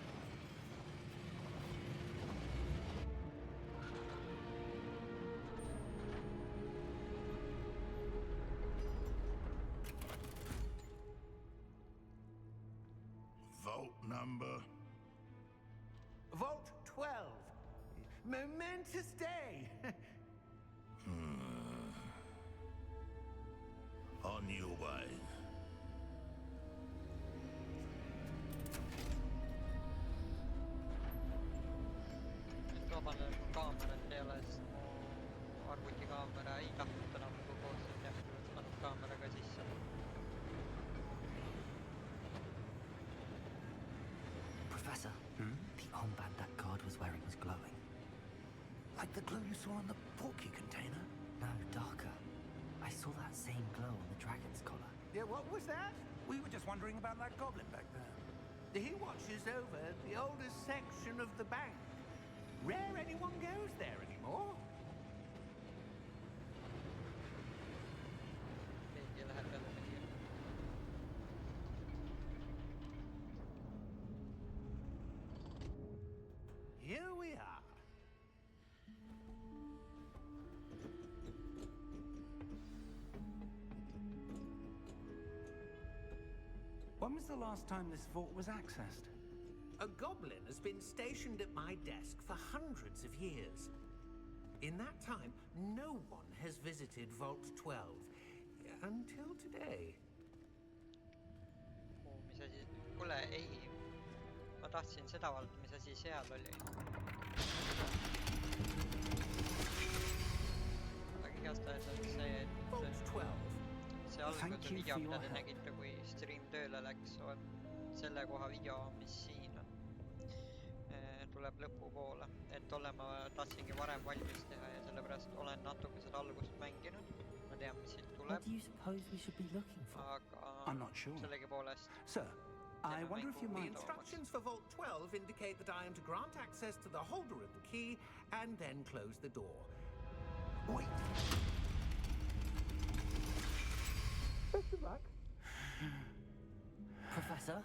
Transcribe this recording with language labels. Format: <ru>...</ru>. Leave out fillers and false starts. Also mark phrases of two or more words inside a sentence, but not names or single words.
<en>Vault number. Vault 12. Momentous day. On your way.</en> <et>Nüüd vabandan, mul kaamerat ei ole, sest mu arvutikaamera ei tahtnud enam nagu koos, et jah, tuleks pannud kaameraga sisse.</et> <en>Professor, the armband that guard was wearing was glowing. Like the glow you saw on the portkey container? No, darker. I saw that same glow on the dragon's collar. Yeah, what was that? We were just wondering about that goblin back there. He watches over the oldest section of the bank. Rare anyone goes there anymore.</en> <et>Keegi läheb jälle mingi.</et> <en>Here we are. When was the last time this vault was accessed? A goblin has been stationed at my desk for hundreds of years. In that time, no one has visited Vault 12. Until today.</en> <et>Mis asi? Kuule, ei. Ma tahtsin seda vaadata, mis asi seal oli. Aga igastahes on see, et see alguse video, mida te nägite, kui stream tööle läks, on selle koha video, mis siin on. Tuleb lõpu poole. Et ma tahtsingi varem valmis teha ja sellepärast olen natuke seda algust mänginud. Ma tean, mis siit tuleb.</et> <en>What do you suppose we should be looking for? I'm not sure.</en> <et>Sellegi poolest.</et> <en>Sir, I wonder if you The might... instructions for Vault 12 indicate that I am to grant access to the holder of the key and then close the door. Wait! Best of luck. Professor?</en>